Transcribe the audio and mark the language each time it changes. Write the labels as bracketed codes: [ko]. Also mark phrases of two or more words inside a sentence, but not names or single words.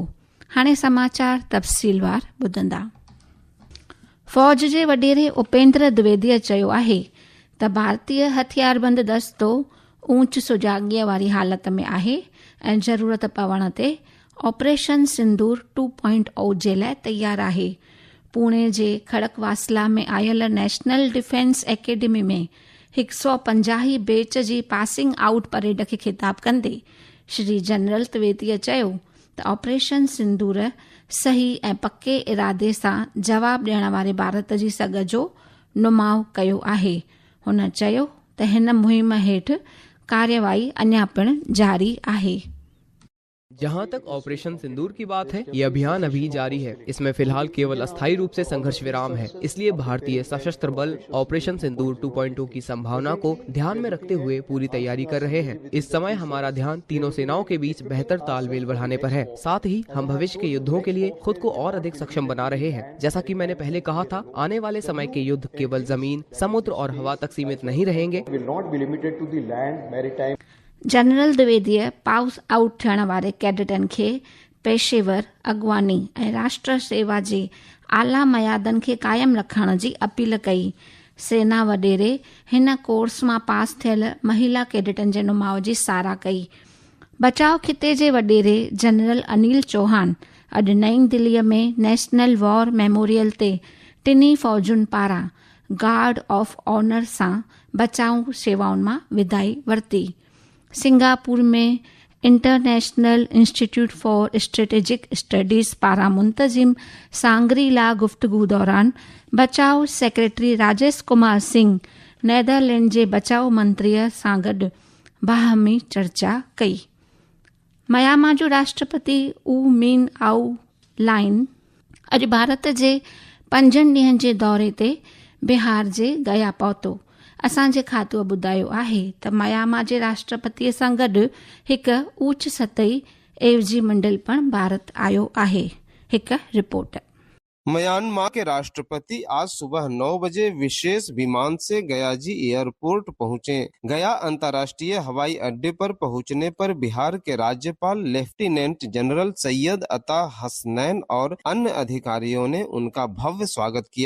[sd] हाणे समाचार तफ़सीलवार ॿुधंदा। फ़ौज जे वॾेरे उपेंद्र द्विवेदीअ चयो आहे त भारतीय हथियारबंद दस्तो ऊच सुजाॻीअ वारी हालत में आहे ऐं ज़रूरत पवण ते ऑपरेशन सिंदूर 2.0 जे लाइ तयार आहे। पुणे जे खड़कवासला में आयल नेशनल डिफेंस एकेडमी में 150 बैच जी [en] passing out parade [sd] खे ख़िताब कंदे श्री जनरल द्विवेदीअ चयो त ऑपरेशन सिंदूर सही ऐं पके इरादे सां जवाब ॾियण वारे भारत जी सघ जो नुमाउ कयो आहे। हुन चयो त हिन मुहिम हेठि कार्यवाही अञा पिण जारी आहे। [hi] जहां तक ऑपरेशन सिंदूर की बात है, ये अभियान अभी जारी है। इसमें फिलहाल केवल अस्थायी रूप से संघर्ष विराम है। इसलिए भारतीय सशस्त्र बल ऑपरेशन सिंदूर 2.0 की संभावना को ध्यान में रखते हुए पूरी तैयारी कर रहे हैं। इस समय हमारा ध्यान तीनों सेनाओं के बीच बेहतर तालमेल बढ़ाने पर है। साथ ही हम भविष्य के युद्धों के लिए खुद को और अधिक सक्षम बना रहे हैं। जैसा कि मैंने पहले कहा था, आने वाले समय के युद्ध केवल जमीन, समुद्र और हवा तक सीमित नहीं रहेंगे। [sd] जनरल द्विवेदीअ [en] pass out [sd] थियण वारे कैडेटनि खे पेशेवर अॻवानी ऐं राष्ट्र सेवा जे आला मयादनि खे क़ाइमु रखण जी अपील कई। सेना वॾेरे हिन कोर्स मां पास थियल महिला कैडेटनि जे नुमाउ जी साराह कई। बचाव खिते जे वॾेरे जनरल अनिल चौहान अॼु नई दिल्लीअ में नेशनल वॉर मेमोरियल ते टिनी फ़ौजुनि पारां [en] guard of honour [sd] सां बचाव सेवाउनि मां विदाई वरिती। सिंगापुर में इंटरनेशनल इंस्टीट्यूट फॉर स्ट्रेटेजिक स्टडीज़ पारां मुंतज़िम सांगरी ला गुफ्तगू दौरान बचाव सेक्रेटरी राजेश कुमार सिंह नीदरलैंड जे बचाव मंत्रीअ सां गॾु बाहमी चर्चा कई। म्यांमार जो राष्ट्रपति ऊ मीन आऊ लाइन अॼु भारत जे 5 ॾींहनि जे दौरे ते बिहार जे गया पहुतो। असांजे खातो ॿुधायो आहे त म्यांमार जे राष्ट्रपतिअ सां गॾु हिकु उच्च सतही एवजी मंडल पिणु भारत आयो आहे। हिकु रिपोर्ट। [hi] म्यांमार के राष्ट्रपति आज सुबह 9 बजे विशेष विमान से गयाजी एयरपोर्ट पहुंचे। गया अंतर्राष्ट्रीय हवाई अड्डे पर पहुंचने पर बिहार के राज्यपाल लेफ्टिनेंट जनरल सैयद अता हसनैन और अन्य अधिकारियों ने उनका भव्य स्वागत किया।